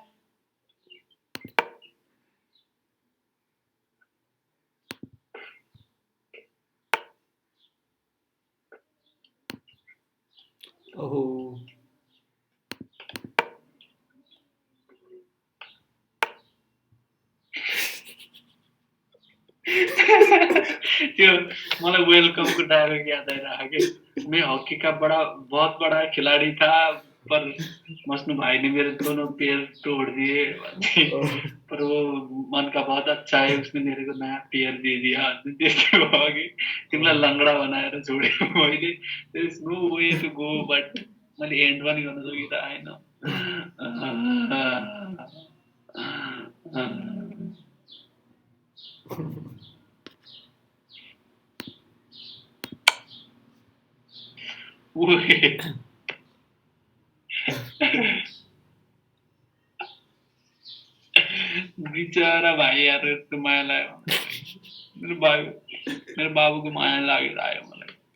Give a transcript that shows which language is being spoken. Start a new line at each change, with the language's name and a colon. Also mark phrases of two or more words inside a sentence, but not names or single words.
Nepali: ओहो त्यो मलाई वेलकमको डायलग याद आइरहेको कि
Hindi: मैं हॉकी का बहुत बड़ा खिलाड़ी था पर मसनू भाई ने मेरे दोनों पैर तोड़ दिए पर वो मन का बहुत अच्छा है उसने मेरे को नया पैर दे दिया
Nepali: त्यस्तो भयो कि तिमीलाई लङ्गडा बनाएर छोडेको मैले
English: there is no way to go but
Nepali: मैले एन्ड पनि गर्न सकिरहेन ओए बिचरा भाइ यार यस्तो माया लाग्यो मेरो बाबुको माया लागिरहेको मलाई